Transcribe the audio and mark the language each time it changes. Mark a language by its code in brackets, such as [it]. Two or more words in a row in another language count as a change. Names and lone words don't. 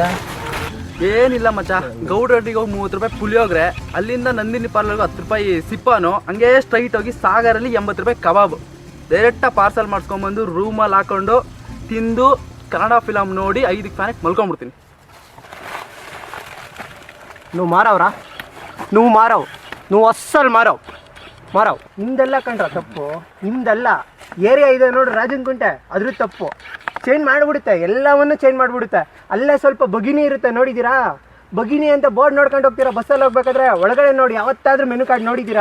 [kn] ಏನಿಲ್ಲ ಮಚ್ಚ, ಗೌಡ್ರೊಟ್ಟಿಗೆ ಹೋಗಿ 30 ರೂಪಾಯಿ ಪುಳಿಯೋಗ್ರೆ, ಅಲ್ಲಿಂದ ನಂದಿನಿ ಪಾರ್ಲರ್ಗೆ 10 ರೂಪಾಯಿ ಸಿಪ್ಪಾನು, ಹಂಗೆ ಸ್ಟ್ರೈಟ್ ಹೋಗಿ ಸಾಗರಲ್ಲಿ 80 ರೂಪಾಯಿ ಕಬಾಬ್ ಡೈರೆಕ್ಟಾಗಿ ಪಾರ್ಸಲ್ ಮಾಡಿಸ್ಕೊಂಬಂದು ರೂಮಲ್ಲಿ ಹಾಕೊಂಡು ತಿಂದು ಕನ್ನಡ ಫಿಲಮ್ ನೋಡಿ 5 ಫ್ಯಾನಿಗೆ ಮಲ್ಕೊಂಡ್ಬಿಡ್ತೀನಿ. [te] నువ్వు మారవరా, నువ్వు మారవు, నువ్వు అస్సలు ಮಾರವ್. [kn] ನಿಮ್ದೆಲ್ಲ ಕಂಡ್ರ ತಪ್ಪು, ನಿಮ್ದಲ್ಲ. ಏರಿಯಾ ಇದೆ ನೋಡಿ ರಾಜನ್ ಕುಂಟೆ, ಅದ್ರ ತಪ್ಪು. ಚೇಂಜ್ ಮಾಡಿಬಿಡುತ್ತೆ, ಎಲ್ಲವನ್ನು ಚೇಂಜ್ ಮಾಡಿಬಿಡುತ್ತೆ. ಅಲ್ಲೇ ಸ್ವಲ್ಪ ಬಗಿನಿ ಇರುತ್ತೆ, ನೋಡಿದ್ದೀರಾ? ಬಗಿನಿ ಅಂತ ಬೋರ್ಡ್ ನೋಡ್ಕೊಂಡು ಹೋಗ್ತೀರಾ ಬಸ್ಸಲ್ಲಿ ಹೋಗ್ಬೇಕಾದ್ರೆ. ಒಳಗಡೆ ನೋಡಿ, ಯಾವತ್ತಾದ್ರೂ [en] menu card [kn] ನೋಡಿದ್ದೀರಾ?